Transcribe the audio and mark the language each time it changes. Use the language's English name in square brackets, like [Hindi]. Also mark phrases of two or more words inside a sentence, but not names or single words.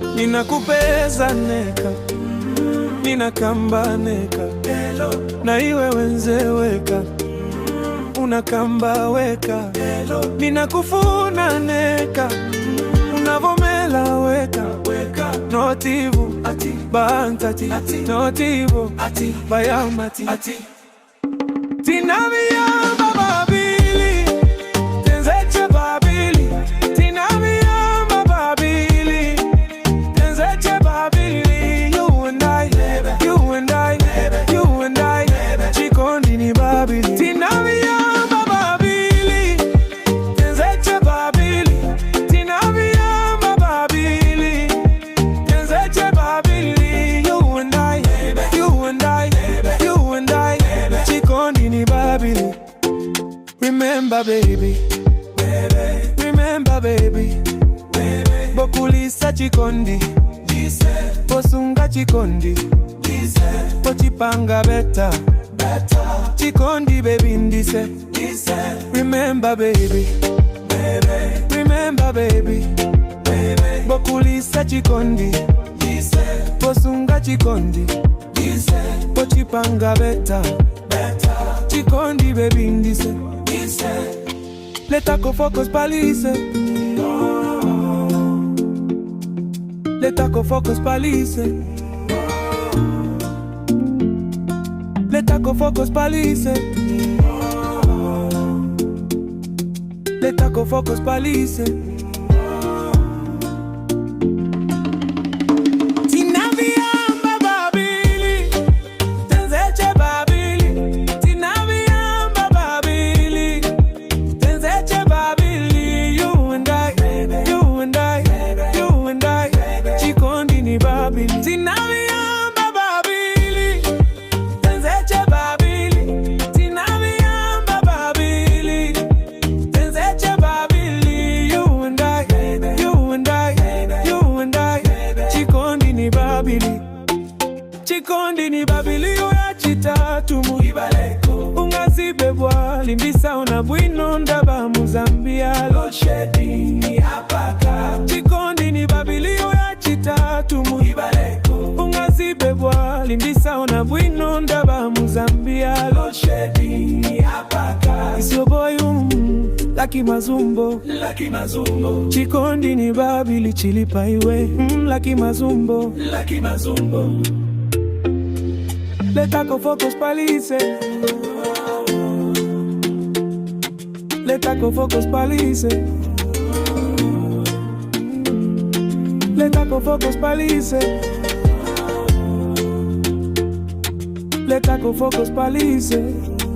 [Nyanja] ninakupeza neka, ninakamba neka, na iwe wenzeweka, unakamba weka, ninakufuna neka, unavomela weka, notivu bantati, notivu bayamati, tinamiyamba babili, tenzeche babili, tinamiyamba babili, tenzeche babili, [English] you and I, you and I, you and I, [Nyanja] chikondi ni babili, tinamiyamba babili, tenzeche babili, tinamiyamba babili, tenzeche babili, [English] you and I, you and I, you and I, [Nyanja] chikondi ni babili. [English] Remember baby, remember baby, [Nyanja] bokulisa chikondi, bosunga chikondi, bochipanga beta, chikondi baby ndise. [English] Remember baby, remember baby, [Nyanja] bokulisa chikondi, bosunga chikondi, bochipanga beta, chikondi baby ndise. Leta ko focus palise, leta ko focus palise, leta ko focus palise, leta ko focus palise. Tinamiyamba babili, tenzeche babili, tinamiyamba babili, tenzeche babili, [English] you and I, you and I, you and I, [Nyanja] chikondi ni babili, tinamiyamba babili, tenzeche babili, tinamiyamba babili, tenzeche babili, [English] you and I, you and I, you and I, [Nyanja] chikondi ni babili, chikondi ni babili, oya chitatu muibaleko, ungazibebwa limbisa una bwino ndaba muzambia, [English] load shedding [Nyanja] ni hapaka, chikondi ni babili, oya chitatu muibaleko, ungazibebwa limbisa una bwino ndaba muzambia, [English] load shedding [Nyanja] ni hapaka. [English] It's your boy Lucky Mazumbo, Lucky Mazumbo, [Nyanja] chikondi ni babili chilipa iwe, [English] Lucky Mazumbo, Lucky Mazumbo. [Nyanja] Leta ko focus palise, leta ko focus palise, leta ko focus palise, leta ko focus palise.